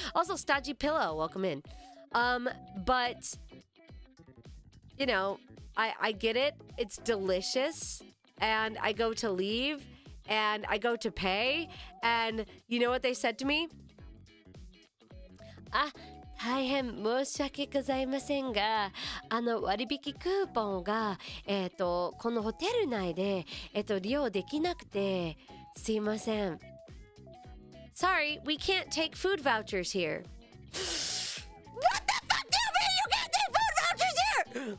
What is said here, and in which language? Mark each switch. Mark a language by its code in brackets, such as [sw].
[en] Also, Stodgy Pillow, welcome in. But you know, I get it. It's delicious, and I go to leave, and I go to pay, and you know what they said to me? [ja] 大変申し訳ございませんが、割引クーポンが、このホテル内で、利用できなくて、すいません。 [en] Sorry, we can't take food vouchers here. What the fuck do you mean you can't take food vouchers here?